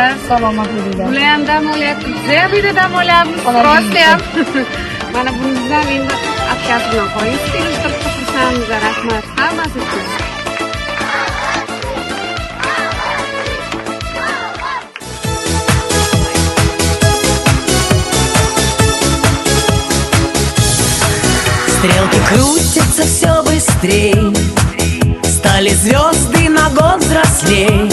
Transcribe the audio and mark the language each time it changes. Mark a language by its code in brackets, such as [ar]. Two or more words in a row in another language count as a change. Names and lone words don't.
[uz] Salomat bo'linglar. Bular ham dam olyapti, biza ham uyda dam olyapmiz. Rosti ham. Mana bundan endi общаться bilan qo'ying. Kelishtirib xursandmiz, rahmat hammasi uchun. [ru] Стрелки крутятся все быстрее, стали звезды на год взрослей.